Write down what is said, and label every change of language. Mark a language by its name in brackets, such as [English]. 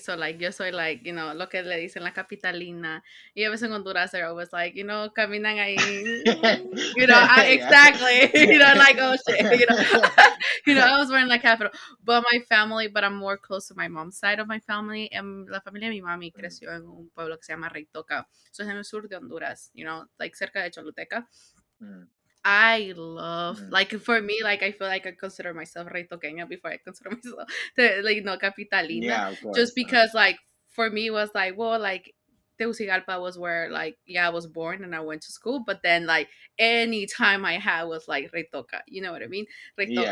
[Spanish] So like yo soy like, lo que le dicen la capitalina. Y a veces en Honduras [English] they're always like, [Spanish] caminan ahí. [English] yeah. Exactly. Like oh shit, I was born in la capital. But my family, but I'm more close to my mom's side of my family. [Spanish] And la familia de mi mami Mm, creció en un pueblo que se llama Reitoca. So es en el sur de Honduras, like cerca de Choluteca. mm, [English] I love mm. like for me, like I feel like I consider myself retoqueña before I consider myself like capitalina, Yeah, of just because like for me it was like well like Tegucigalpa was where like yeah I was born and I went to school, but then like any time I had was like retoca, you know what I mean, retoca,